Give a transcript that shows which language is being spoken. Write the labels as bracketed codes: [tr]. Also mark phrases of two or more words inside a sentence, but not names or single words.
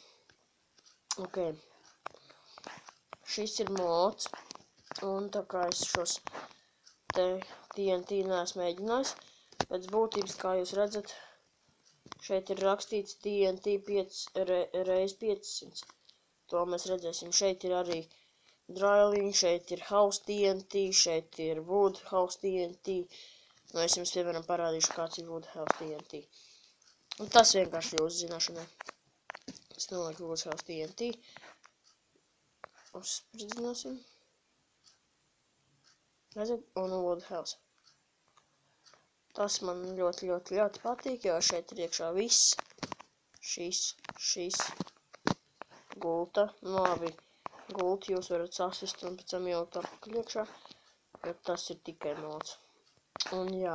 [lv] Ok, šis ir mods, un tā kā es šos te TNT neesmu mēģinājis, pēc būtības, kā jūs redzat, šeit ir rakstīts TNT 5 reiz 500. To mēs redzēsim. Šeit ir arī dryliņi, šeit ir house TNT, šeit ir wood house TNT. Nu, es jums, piemēram, parādīšu, kāds ir [en] wood house [lv] TNT. Un tas vienkārši jūsu zināšanai. Es nolieku [en] wood house [lv] TNT. Uzspridzināsim. Redzat? Un [en] wood house. [lv] Tas man ļoti patīk, jo šeit ir iekšā viss. Šis. Gulta. Nu, labi. Gultu jūs varat sasist un pēc tam jaukt atpakaļ iekšā. Bet tas ir tikai mods. Un jā.